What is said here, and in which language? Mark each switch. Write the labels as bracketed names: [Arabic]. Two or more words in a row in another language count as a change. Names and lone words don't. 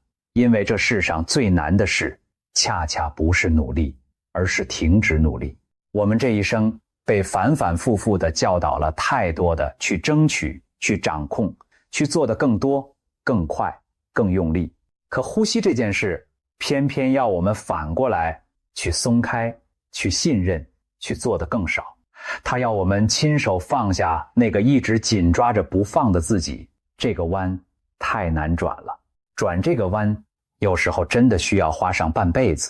[Chinese] 因為這世上最難的事，恰恰不是努力，而是停止努力。我們這一生被反反复复地教導了太多的去爭取、去掌控、去做得更多、更快、更用力。可呼吸這件事，偏偏要我們反過來去鬆開、去信任、去做得更少。它要我們親手放下那個一直緊抓着不放的自己。這個彎太難轉了，轉這個彎有時候真的需要花上半輩子。